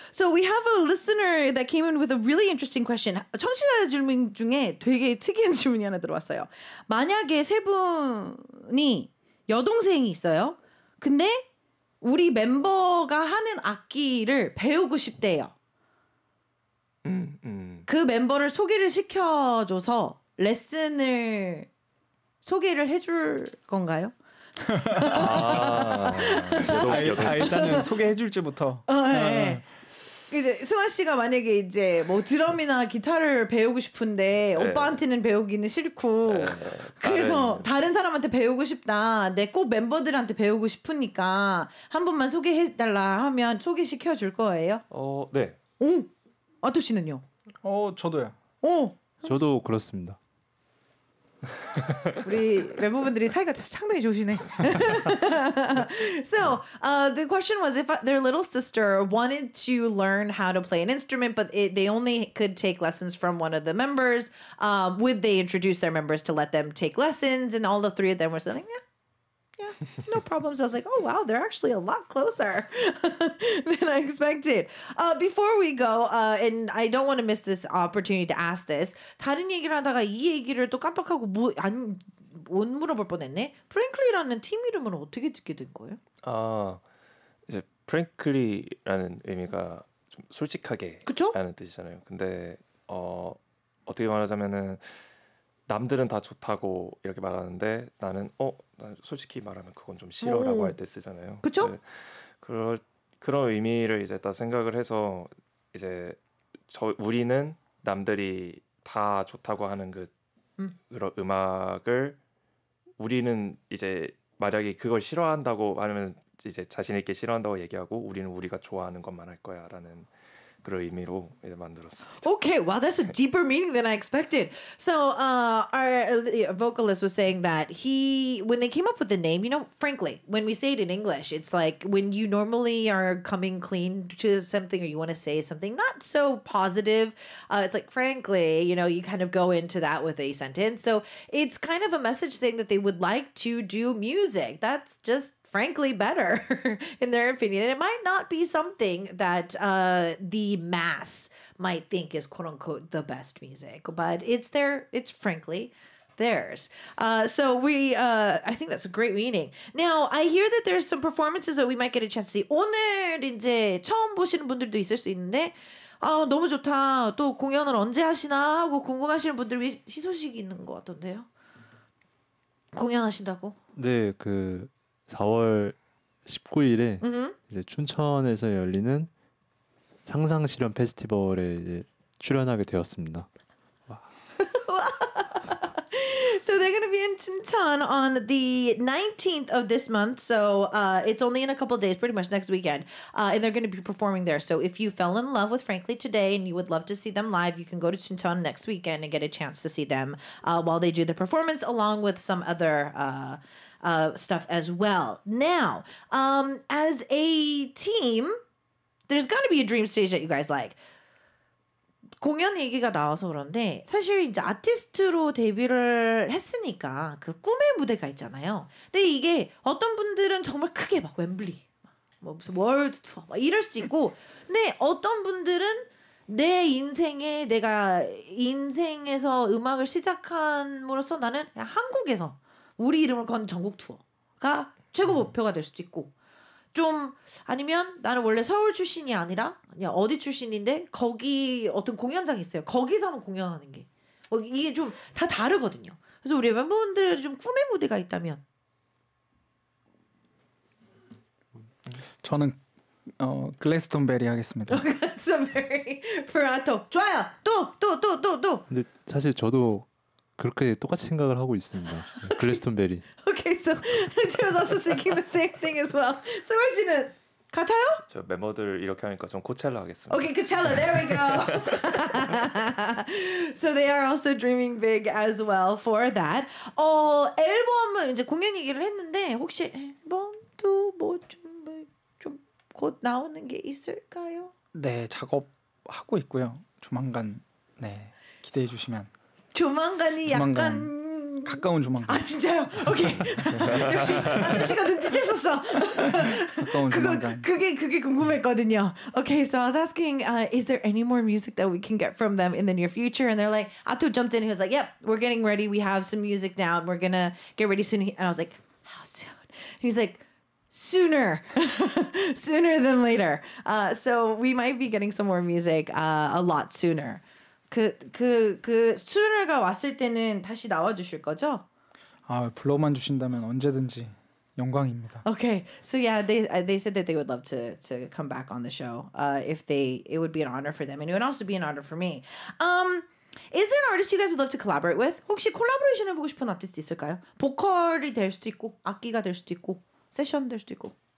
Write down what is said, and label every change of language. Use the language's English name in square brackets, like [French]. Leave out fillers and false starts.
[English] So we have a listener that came in with a really interesting question. [Korean] 청취자 질문 중에 되게 특이한 질문이 하나 들어왔어요. 만약에 세 분이 여동생이 있어요. 근데 우리 멤버가 하는 악기를 배우고 싶대요. 그 멤버를 소개를 시켜줘서 레슨을 소개를 해줄 건가요? 일단은 소개해줄지부터. 네. 이제 승환 씨가 만약에 이제 뭐 드럼이나 기타를 배우고 싶은데 오빠한테는 배우기는 싫고 그래서 다른 사람한테 배우고 싶다. 내 꼭 멤버들한테 배우고 싶으니까 한 번만 소개해달라 하면 소개시켜 줄 거예요? 네. 오, 아토 씨는요? 저도요. 오, 저도 그렇습니다. 우리 멤버분들이 사이가 상당히 좋으시네. [English] So, the question was if their little sister wanted to learn how to play an instrument, but they only could take lessons from one of the members, would they introduce their members to let them take lessons? And all the three of them were saying, yeah, no problems. I was like, oh, wow, they're actually a lot closer than I expected. Before we go, and I don't want to miss this opportunity to ask this. [Korean] 다른 얘기를 하다가 이 얘기를 또 깜빡하고 못 물어볼 뻔했네. 프랭클리라는 팀 이름은 어떻게 듣게 된 거예요? 이제 프랭클리라는 의미가 좀 솔직하게 그쵸? 라는 뜻이잖아요. 근데 어떻게 말하자면은 남들은 다 좋다고 이렇게 말하는데 나는 난 솔직히 말하면 그건 좀 싫어라고 할 때 쓰잖아요. 그쵸? 그런 의미를 이제 딱 생각을 해서 이제 우리는 남들이 다 좋다고 하는 그런 음악을 우리는 이제 만약에 그걸 싫어한다고 하면 이제 자신 있게 싫어한다고 얘기하고 우리는 우리가 좋아하는 것만 할 거야라는 그런 의미로 이제 만들었습니다. [English] Okay, wow, that's a deeper meaning than I expected. So, our vocalist was saying that when they came up with the name, frankly, when we say it in English, it's like when you normally are coming clean to something or you want to say something not so positive, it's like, frankly, you kind of go into that with a sentence. So it's kind of a message saying that they would like to do music. That's just frankly better in their opinion. And it might not be something that the mass might think is quote unquote the best music, but it's frankly theirs. So I think that's a great meaning. Now, I hear that there's some performances that we might get a chance to see. [Korean] 오늘 이제 처음 보시는 분들도 있을 수 있는데 너무 좋다. 또 공연을 언제 하시나 하고 궁금하시는 분들이 희소식이 있는 것 같던데요. 공연하신다고? 네, 4월 19일에 이제 춘천에서 열리는 상상 실현 페스티벌에 이제 출연하게 되었습니다. [English] So they're going to be in Chuncheon on the 19th of this month. So it's only in a couple of days, pretty much next weekend. And they're going to be performing there. So if you fell in love with Frankly today and you would love to see them live, you can go to Chuncheon next weekend and get a chance to see them while they do the performance along with some other stuff as well. Now, as a team, there's got to be a dream stage that you guys like. [Korean] 공연 얘기가 나와서 그런데 사실 이제 아티스트로 데뷔를 했으니까 그 꿈의 무대가 있잖아요. 근데 이게 어떤 분들은 정말 크게 막 웸블리, 뭐 무슨 월드 투어 막 이럴 수도 있고, 근데 어떤 분들은 내 인생에 내가 인생에서 음악을 시작함으로써 나는 그냥 한국에서 우리 이름을 건 전국 투어가 최고 목표가 될 수도 있고, 좀 아니면 나는 원래 서울 출신이 아니라 그냥 어디 출신인데 거기 어떤 공연장이 있어요. 거기서 한번 공연하는 게 이게 좀 다 다르거든요. 그래서 우리 멤버분들 좀 꿈의 무대가 있다면 저는 글래스톤베리 하겠습니다. 글래스톤베리 브라토 좋아요. 또. 근데 사실 저도 그렇게 똑같이 생각을 하고 있습니다. 글래스톤베리. [English] Okay, so I was also thinking the same thing as well. [Korean] 승환 씨는 같아요? 저 멤버들 이렇게 하니까 좀 코첼라 하겠습니다. [English] Okay, Coachella. There we go. So they are also dreaming big as well for that. [Korean] 앨범은 이제 공연 얘기를 했는데 혹시 앨범도 좀 곧 나오는 게 있을까요? 네, 작업하고 있고요. 조만간 기대해 주시면. 조만간이 약간 가까운 조만간. 아 진짜요? 오케이. 역시 아저씨가 눈치챘었어. 가까운 조만간. 그게 궁금했거든요. [English] Okay, so I was asking, is there any more music that we can get from them in the near future? And they're like, Ato jumped in. He was like, yep, we're getting ready. We have some music down. We're gonna get ready soon. And I was like, how soon? And he's like, sooner than later. So we might be getting some more music a lot sooner. sooner [Korean] 가 왔을 때는 다시 나와 주실 거죠? 불러만 주신다면 언제든지 영광입니다. [English] Okay, so yeah, they said that they would love to come back on the show. If it would be an honor for them, and it would also be an honor for me. Is there an artist you guys would love to collaborate with? [Korean] 혹시 콜라보레이션 해보고 싶은 아티스트 있을까요? 보컬이 될 수도 있고, 악기가 될 수도 있고, 세션 될 수도 있고.